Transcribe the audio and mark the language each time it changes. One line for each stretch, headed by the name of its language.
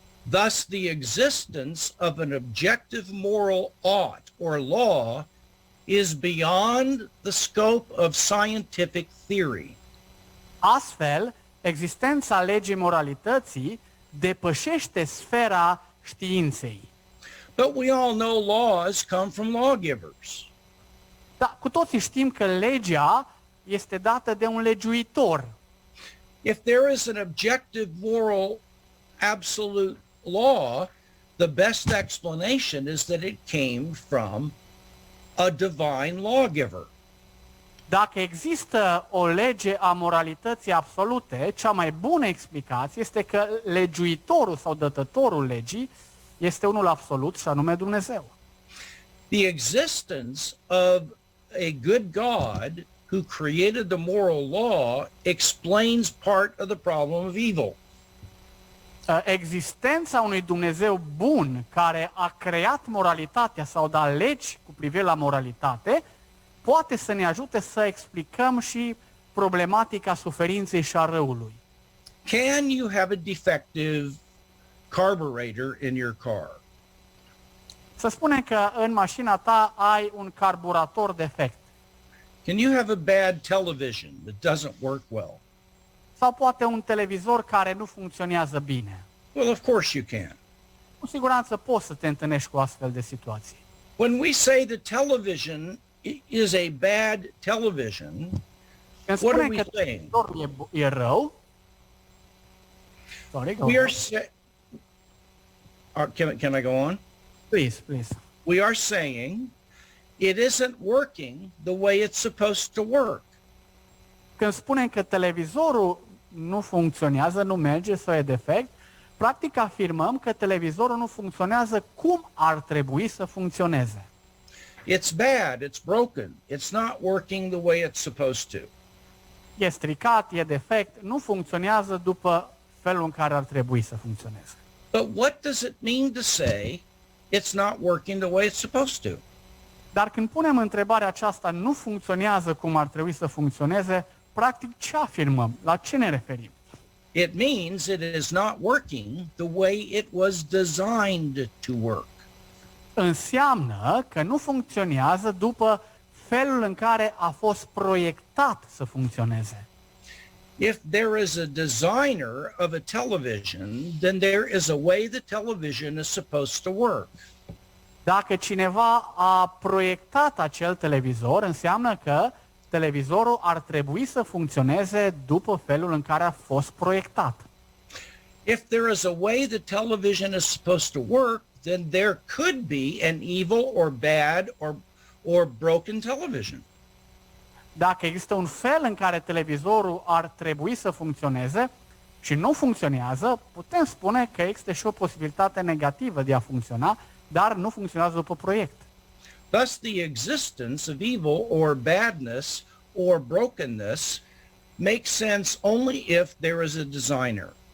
English: Thus, the existence of an objective moral ought or law is beyond the scope of scientific theory.
Romanian: Astfel, existența legii moralității depășește sfera științei.
English: But we all know laws come from lawgivers.
Romanian: Dar cu toții știm că legea este dată de un legiuitor.
English: If there is an objective moral absolute law, the best explanation is that it came from a divine lawgiver.
Romanian: Dacă există o lege a moralității absolute, cea mai bună explicație este că legiuitorul sau dătătorul legii este unul absolut și anume Dumnezeu.
English: The existence of a good God who created the moral law explains part of the problem of evil.
Romanian: Existența unui Dumnezeu bun care a creat moralitatea sau dat legi cu privire la moralitate poate să ne ajute să explicăm și problematica suferinței și a răului.
English: Can you have a defective carburetor in your car?
Romanian: Să spunem că în mașina ta ai un carburator defect.
English: Can you have a bad television that doesn't work well?
Romanian: Sau poate un televizor care nu funcționează bine.
English: Well, of course you can.
Romanian: Cu siguranță poți să te întâlnești cu astfel de situații.
English: When we say the television is a bad television,
Romanian: Când
English: what are
Romanian: spunem
English: we
Romanian: că
English: saying?
Romanian: televizorul e rău,
English: sorry, go We are on. can I go on? Please. We are saying it isn't working the way it's supposed to work.
Romanian: Când spunem că televizorul nu funcționează, nu merge sau e defect, practic afirmăm că televizorul nu funcționează cum ar trebui să funcționeze.
English: It's bad, it's broken, it's not working the way it's supposed to.
Romanian: E stricat, e defect, nu funcționează după felul în care ar trebui să funcționeze.
English: But what does it mean to say it's not working the way it's supposed to?
Romanian: Dar când punem întrebarea aceasta, nu funcționează cum ar trebui să funcționeze, practic ce afirmăm? La ce ne referim?
English: It means it is not working the way it was designed to work.
Romanian: Înseamnă că nu funcționează după felul în care a fost proiectat să funcționeze.
English: If there is a designer of a television, then there is a way the television is supposed to work.
Romanian: Dacă cineva a proiectat acel televizor, înseamnă că televizorul ar trebui să funcționeze după felul în care a fost proiectat.
English: If there is a way the television is supposed to work, then there could be an evil or bad or broken television.
Romanian: Dacă există un fel în care televizorul ar trebui să funcționeze și nu funcționează, putem spune că există și o posibilitate negativă de a funcționa, dar nu funcționează după proiect.
English: Thus, the existence of evil or badness or brokenness makes sense only if there is a designer.